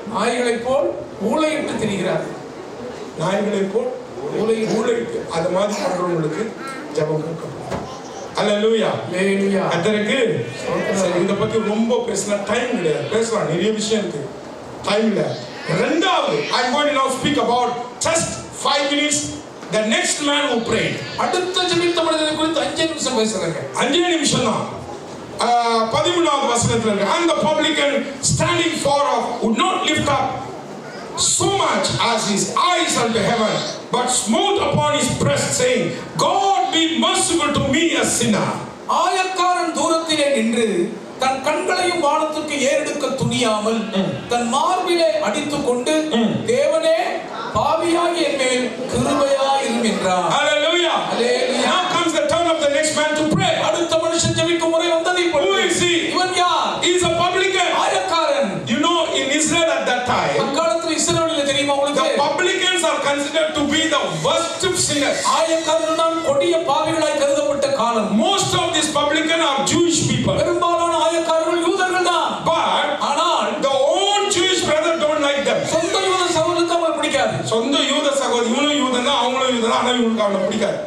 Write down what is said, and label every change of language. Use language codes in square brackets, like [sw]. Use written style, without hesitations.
[ta] நாய்களை போல் ஊளையிட்டு திரிகிறார்கள். நாய்களை போல் ஊளையிட்டு அது மாதிரி பண்றவங்களுக்கு ஜெபம் கேட்கணும். அல்லேலூயா, அல்லேலூயா. கர்த்தருக்கு இத பத்தி ரொம்ப பேசினா டைம் கிடையாது, பேசலாம் நிறைய விஷயம் இருக்கு, டைம் இல்ல. இரண்டாவது, [en] I am going to now speak about just 5 minutes the next man who prayed. [ta] அடுத்த ஜெபித்த மனிதனை குறித்து 5 நிமிஷம் பேசுறேங்க. 5 நிமிஷம் தான். 13வது வசனத்துல இருக்கு, [en] and the publican standing far off would not lift up so much as his eyes unto heaven, but smote upon his breast, saying, God be merciful to me a sinner. [ta] ஆயக்காரன் தூரத்திலே நின்று தன் கண்களையும் வானத்துக்கு ஏறெடுக்க துணியாமல் தன் மார்பிலே அடித்துக் கொண்டு, தேவனே பாவியாகிய என் மேல் கிருபையாயிரும் என்றார். [en] Hallelujah, hallelujah. Now comes the turn of the next man to pray. [ta] அடுத்த மனுஷன் ஜெபிக்கும் முறை வந்தது. [en] Who is he? [ta] இவன் யார்? [en] He is a publican. [ta] ஆயக்காரன். [en] You know, in Israel at that time, [ta] அக்காலத்தில் இஸ்ரவேலிலே தெரியுமா உங்களுக்கு, [en] the publicans are considered to be the worst of sinners. [ta] ஆயக்காரர்கள் தான் கொடிய பாவிகளாய் கருதப்பட்ட காலம். [en] Most of these publicans are Jewish people. [ta] பெரும்பாலான ஆயக்காரர்கள் யூதர்கள் தான். [en] But [ta] ஆனால் [en] the own Jewish brother don't like them. [ta] சொந்த யூத சகோதரருக்கு அவங்களை பிடிக்காது. சொந்த யூத சகோதரன், இவனும் யூதன் தான், அவங்களும் யூதன் தான், ஆனா இவனுக்கு அவனை பிடிக்காது.